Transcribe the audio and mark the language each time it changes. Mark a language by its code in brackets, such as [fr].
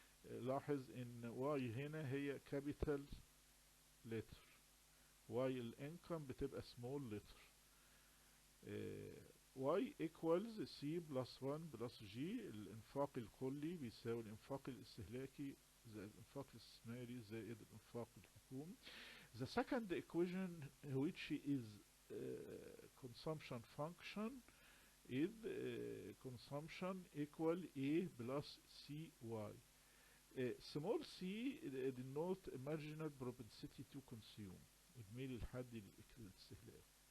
[ar] لاحظ ان Y هنا هي [en] capital letter، [ar] Y الانكم بتبقى [en] small letter. Y equals C plus 1 plus G. [ar] الانفاق الكلي بيساوي الانفاق الاستهلاكي زائد الانفاق الاستثماري زائد الانفاق الحكومي. [en] The second equation which is consumption function is consumption equal A plus CY. small c denote marginal propensity to consume، [ar] الميل الحادي للاستهلاك.